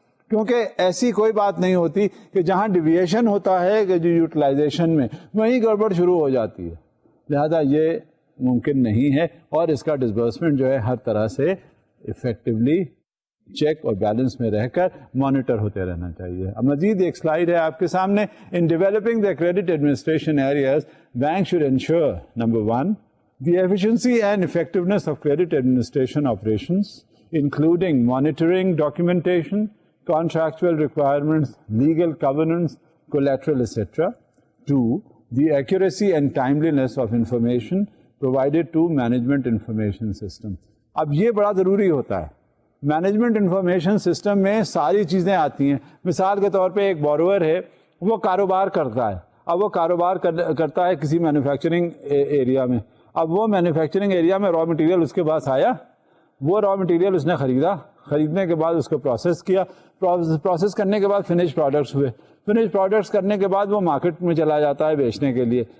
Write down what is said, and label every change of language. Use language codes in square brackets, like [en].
[ur] کیونکہ ایسی کوئی بات نہیں ہوتی کہ جہاں ڈیویشن ہوتا ہے کہ جو یوٹیلائزیشن میں وہیں گڑبڑ شروع ہو جاتی ہے. لہذا یہ ممکن نہیں ہے, اور اس کا ڈسبرسمنٹ جو ہے ہر طرح سے افیکٹولی چیک اور بیلنس میں رہ کر مانیٹر ہوتے رہنا چاہیے. اب مزید ایک سلائیڈ ہے آپ کے سامنے. [en] In developing the credit administration areas, bank should ensure number 1 the efficiency and effectiveness of credit administration operations, including monitoring documentation, contractual requirements, legal covenants, collateral, etc. 2, the accuracy and timeliness of information provided to management information system. [ur] اب یہ بڑا ضروری ہوتا ہے. Management information system میں ساری چیزیں آتی ہیں. مثال کے طور پہ ایک بورور ہے, وہ کاروبار کرتا ہے. اب وہ کاروبار کرتا ہے کسی مینوفیکچرنگ ایریا میں. اب وہ مینوفیکچرنگ ایریا میں را مٹیریل اس کے پاس آیا, وہ را مٹیریل اس نے خریدا, خریدنے کے بعد اس کو پروسیس کیا, پروسیس کرنے کے بعد فنش پروڈکٹس ہوئے, فنش پروڈکٹس کرنے کے بعد وہ مارکیٹ میں چلا جاتا ہے بیچنے کے لیے.